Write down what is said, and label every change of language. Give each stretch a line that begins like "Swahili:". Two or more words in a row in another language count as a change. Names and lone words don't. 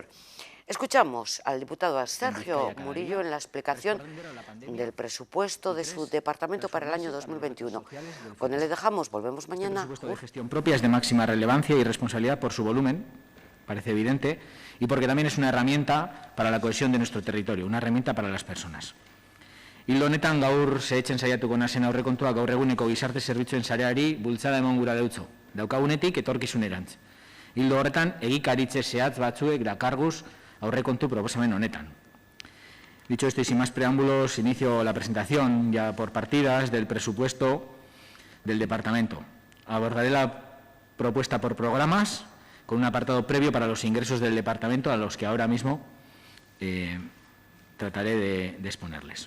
Spanish: Escuchamos al diputado Sergio Murillo en la explicación del presupuesto de su departamento para el año 2021. Con él le dejamos, volvemos mañana. El presupuesto de gestión propia es de máxima relevancia y responsabilidad por su volumen, parece evidente, y porque también es una herramienta para la cohesión de nuestro territorio, una herramienta para las personas.
Basque: Ildo honetan gaur zehetzen saiatuko nazen aurrekontua gaur eguneko gizarte zerbitzuen sareari bultzada eman gura deutzo, daukagunetik etorkizunerantz. Ildo horretan egikaritze zehatz batzuek dakarguz aurrekontu proposamen honetan.
Spanish: Dicho esto y sin más preámbulos, inicio la presentación ya por partidas del presupuesto del departamento. Abordaré la propuesta por programas con un apartado previo para los ingresos del departamento, a los que ahora mismo trataré de exponerles.